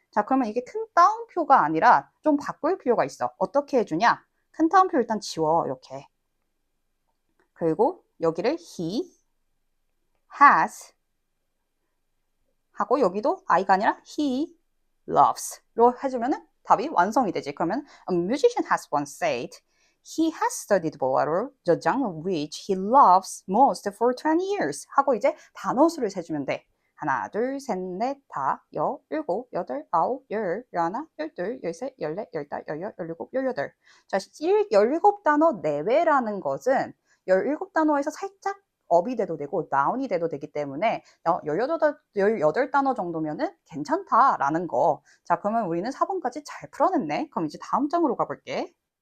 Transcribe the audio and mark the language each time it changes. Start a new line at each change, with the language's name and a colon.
Korean: 자, 그러면 이게 큰 따옴표가 아니라 좀 바꿀 필요가 있어. 어떻게 해주냐? 큰 따옴표 일단 지워 이렇게. 그리고 여기를 he has 하고 여기도 I가 아니라 he loves로 해주면 답이 완성이 되지. 그러면
English: a musician has once said he has studied bolero, the genre which he loves most for 20 years
Korean: 하고 이제 단어수를 세주면 돼. 하나, 둘, 셋, 넷, 다, 여, 일곱, 여덟, 아홉, 열, 열하나, 열둘, 열셋, 열넷, 열다, 열여, 열일곱, 열여덟. 자, 17단어 내외라는 것은 17단어에서 살짝 업이 돼도 되고 나운이 돼도 되기 때문에 18단어 정도면은 괜찮다라는 거. 자, 그러면 우리는 4번까지 잘 풀어냈네. 그럼 이제 다음 장으로 가볼게.